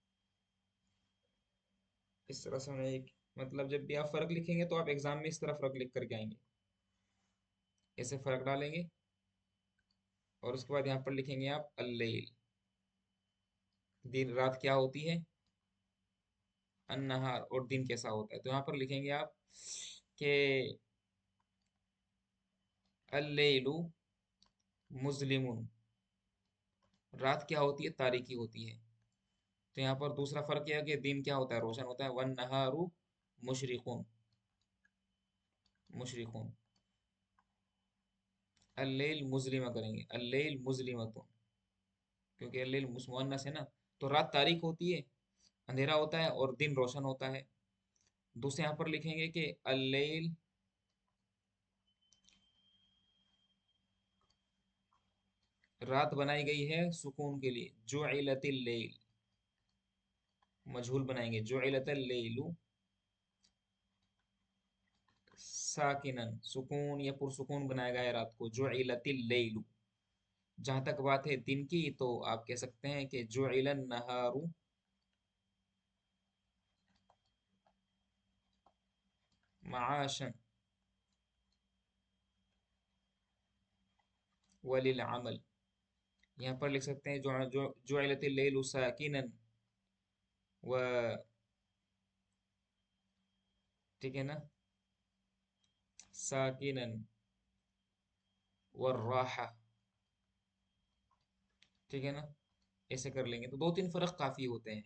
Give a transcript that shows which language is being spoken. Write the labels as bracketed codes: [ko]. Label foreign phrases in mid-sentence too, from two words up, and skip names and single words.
[hi] इस तरह से हमें एक, मतलब जब भी आप फ़र्क लिखेंगे तो आप एग्जाम में इस तरह फ़र्क लिख करके आएंगे, ऐसे फ़र्क डालेंगे, और उसके बाद यहाँ पर लिखेंगे आप अल्लैल, दिन रात क्या होती है, अन्नहार, और दिन कैसा होता है। तो यहाँ पर लिखेंगे आप कि [ar] الليلُ مظلمٌ, [hi] रात क्या होती है, तारीकी होती है। तो यहाँ पर दूसरा फ़र्क यह है कि दिन क्या होता है, रोशन होता है। [ar] والنهارُ مشرقٌ، مشرقٌ، الليل مظلمة करेंगे, الليل مظلمةٌ, क्योंकि الليل مؤنث [hi] है ना। तो रात तारीक होती है, अंधेरा होता है, और दिन रोशन होता है। दूसरे यहाँ पर लिखेंगे कि अल्लैल, रात बनाई गई है सुकून के लिए, [ar] جُعِلَت الليل, [hi] मजहूल बनाएंगे, [ar] جُعِلَت الليلُ ساكناً, [hi] सुकून या पुरसुकून बनाया गया है रात को, [ar] جُعِلَت الليلُ. [hi] जहां तक बात है दिन की, तो आप कह सकते हैं कि [ar] جُعِل النهارُ معاشاً وللعمل. [hi] यहाँ पर लिख सकते हैं जो जो [ar] جُعِلَت الليلُ ساكناً و, [hi] ठीक है ना, [ar] ساكناً والراحة, [hi] ठीक है ना, ऐसे कर लेंगे तो दो तीन फर्क काफी होते हैं।